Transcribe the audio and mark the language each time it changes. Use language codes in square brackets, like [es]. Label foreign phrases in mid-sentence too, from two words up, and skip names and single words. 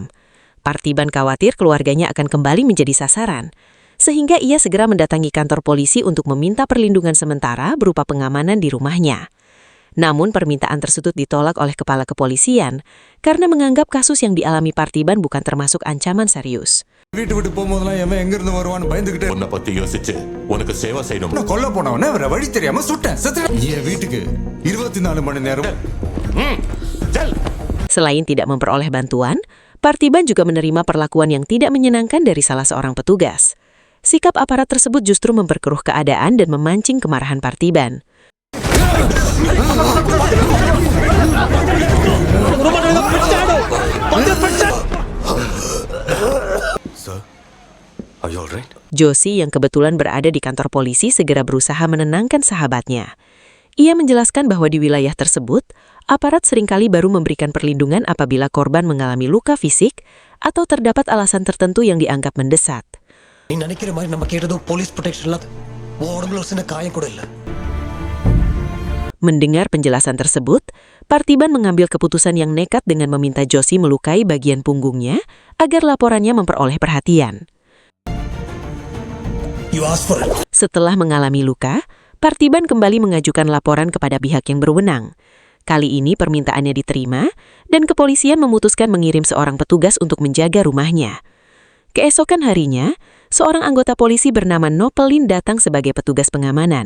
[id] Parthiban khawatir keluarganya akan kembali menjadi sasaran, sehingga ia segera mendatangi kantor polisi untuk meminta perlindungan sementara berupa pengamanan di rumahnya. Namun permintaan tersebut ditolak oleh kepala kepolisian karena menganggap kasus yang dialami Parthiban bukan termasuk ancaman serius. [ta] வீட்டு விட்டு போகும்போதெல்லாம் எவன் எங்க இருந்து வருவான்னு பயந்துகிட்டே உன்னை பத்தி யோசிச்சு உனக்கு சேவை செய்யணும். நான் கொல்ல போனவன வேற வழி தெரியாம சுட்டேன் என் வீட்டுக்கு 24 மணி நேரம். [id] Selain tidak memperoleh bantuan, Parthiban juga menerima perlakuan yang tidak menyenangkan dari salah seorang petugas. Sikap aparat tersebut justru memperkeruh keadaan dan memancing kemarahan Parthiban. [en] Are you all right? [id] Josie yang kebetulan berada di kantor polisi segera berusaha menenangkan sahabatnya. Ia menjelaskan bahwa di wilayah tersebut, aparat seringkali baru memberikan perlindungan apabila korban mengalami luka fisik atau terdapat alasan tertentu yang dianggap mendesak. [ta] நீ நினைக்கிற மாதிரி நம்ம கேட்டதும் [en] police protection [ta] உன் உடம்புல ஒரு சின்ன காயம் கூட இல்லை. [id] Mendengar penjelasan tersebut, Parthiban mengambil keputusan yang nekat dengan meminta Josie melukai bagian punggungnya agar laporannya memperoleh perhatian. [en] You asked for it. [id] Setelah mengalami luka, Parthiban kembali mengajukan laporan kepada pihak yang berwenang. Kali ini permintaannya diterima, dan kepolisian memutuskan mengirim seorang petugas untuk menjaga rumahnya. Keesokan harinya, seorang anggota polisi bernama Nopelin datang sebagai petugas pengamanan.